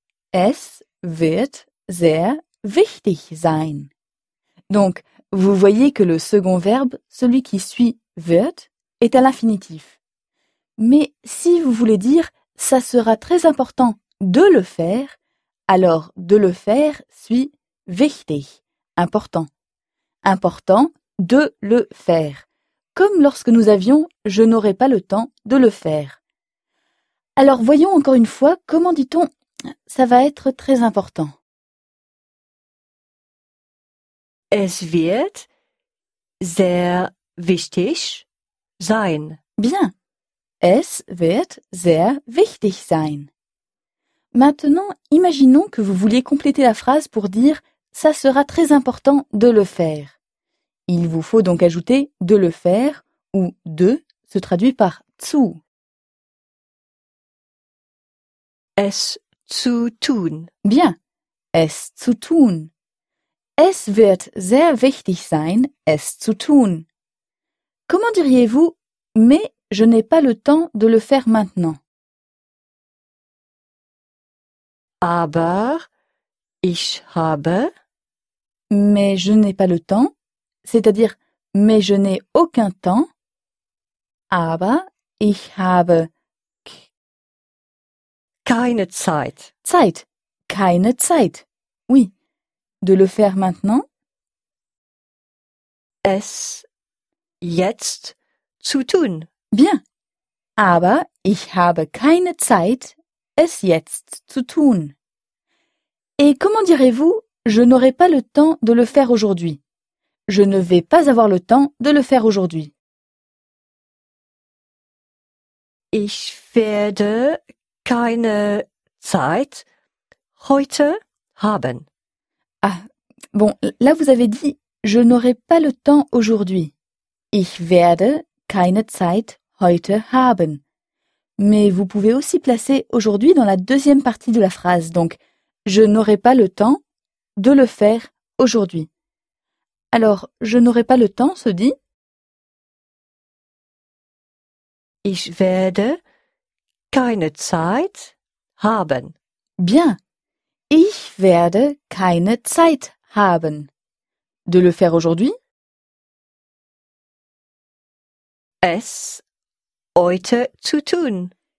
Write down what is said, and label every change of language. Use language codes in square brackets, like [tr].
[de] Es wird sehr wichtig sein. [fr] Donc, vous voyez que le second verbe, celui qui suit wird, est à l'infinitif. Mais si vous voulez dire « ça sera très important de le faire », alors « de le faire » suit wichtig, important. Important de le faire. Comme lorsque nous avions « je n'aurai pas le temps de le faire ». Alors voyons encore une fois comment dit-on Ça va être très important. [de] Es wird sehr wichtig sein. [fr] Bien. [de] Es wird sehr wichtig sein. [fr] Maintenant, imaginons que vous vouliez compléter la phrase pour dire « ça sera très important de le faire ». Il vous faut donc ajouter « de le faire » ou « de » se traduit par « zu ». [de] Es zu tun. Bien. Es zu tun. Es wird sehr wichtig sein, es zu tun. [fr] Comment diriez-vous « mais je n'ai pas le temps de le faire maintenant » ? [de] Aber ich habe. [fr] Mais je n'ai pas le temps, c'est-à-dire « mais je n'ai aucun temps ». [de] Aber ich habe keine Zeit. Zeit. Keine Zeit. [fr] Oui. De le faire maintenant. [de] Es jetzt zu tun. [fr] Bien. [de] Aber ich habe keine Zeit, es jetzt zu tun. [fr] Et comment direz-vous, je n'aurai pas le temps de le faire aujourd'hui? Je ne vais pas avoir le temps de le faire aujourd'hui. [de] Ich werde keine Zeit heute haben. [fr] Ah, bon, là vous avez dit je n'aurai pas le temps aujourd'hui. [de] Ich werde keine Zeit heute haben. [fr] Mais vous pouvez aussi placer aujourd'hui dans la deuxième partie de la phrase, donc je n'aurai pas le temps de le faire aujourd'hui. Alors, je n'aurai pas le temps se dit [de] Ich werde keine Zeit haben. [fr] Bien. [de] Ich werde keine Zeit haben. [fr] De le faire aujourd'hui? [de] Es heute zu tun.